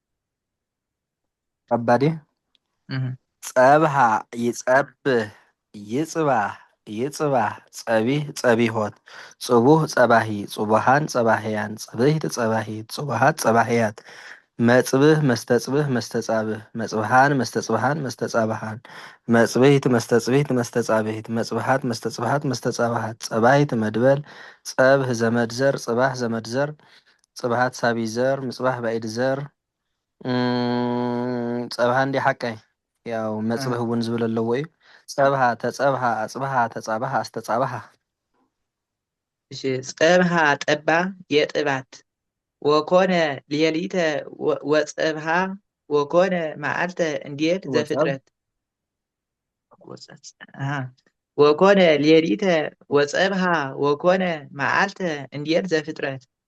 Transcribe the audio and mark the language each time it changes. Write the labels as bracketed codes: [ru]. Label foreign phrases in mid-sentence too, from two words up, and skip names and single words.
[gez] ከባዴ ጸብሃ ይጸብህ ይጽባህ ይጽባህ ጸቢህ ጸቢሆት ጽቡህ ጸባሂ ጽቡሃን ጸባህያን ጽብህት ጸባሂት ጽቡሃት ጸባህያት መጽብህ መስተጽብህ መስተጻብህ መጽብሃን መስተጽብሃን መስተጻብሃን መጽብህት መስተጽብህት መስተጻብህት መጽብሃት መስተጽብሃት መስተጻብሃት ጸባሂት መድበል ጸብህ ዘመድ ዘር ጽባህ ዘመድ ዘር ጽብሃት ሳቢ ዘር ምጽባህ ባዕድ ዘር [ti] ጸብሃ እንዲ ሓቀይ ያው መጽብህ እውን ዝብል ኣለዎ እዩ [gez] ጸብሃ ተጸብሃ አጽብሃ ተጻብሃ አስተጻብሃ እሺ ጸብሃ [am] ጠባ የጥባት [gez] ወኮነ ሌሊተ ወጸብሃ ወኮነ መዓልተ [am] እንዲል ዘፍጥረት [gez] ወኮነ ሌሊተ ወጸብሃ ወኮነ መዓልተ [am] እንዲል ዘፍጥረት